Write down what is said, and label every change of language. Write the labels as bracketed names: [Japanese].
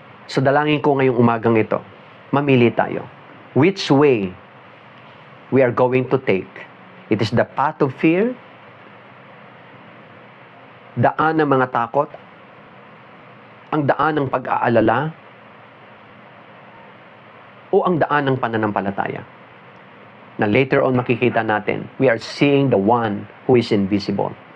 [Filipino] So dalangin ko ngayong umagang ito, mamili tayo. [English] Which way we are going to take? It is the path of fear, [Filipino] daan ng mga takot, ang daan ng pag-aalala, o ang daan ng pananampalataya. [English] Na later on [Filipino] makikita natin, [English] we are seeing the one who is invisible.